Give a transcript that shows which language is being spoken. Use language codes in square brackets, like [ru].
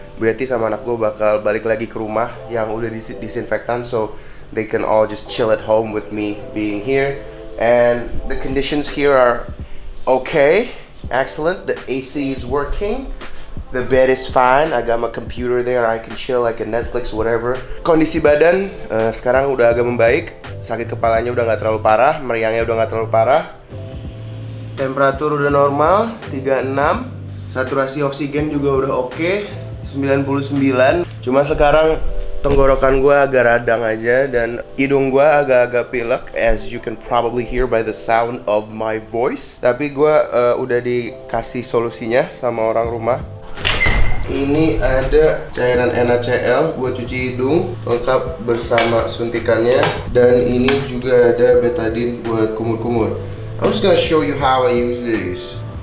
[en] Bu Yati [id] sama anak gue bakal balik lagi ke rumah yang udah disinfektan, [en] so they can all just chill at home with me being here. And the conditions here are okay, excellent. The AC is working, the bed is fine. I got my computer there, I can chill like a Netflix, whatever. [id] Kondisi badan sekarang udah agak membaik. Sakit kepalanya udah nggak terlalu parah, meriangnya udah nggak terlalu parah. Temperatur udah normal, 36. Saturasi oksigen juga udah oke, 99. Cuma sekarang tenggorokan gue agak radang aja dan hidung gue agak-agak pilek, [en] as you can probably hear by the sound of my voice. [id] Tapi gue udah dikasih solusinya sama orang rumah. Ini ada cairan NaCl buat cuci hidung, lengkap bersama suntikannya. Dan ini juga ada betadine buat kumur-kumur. [en] I'm just gonna show you how I use this.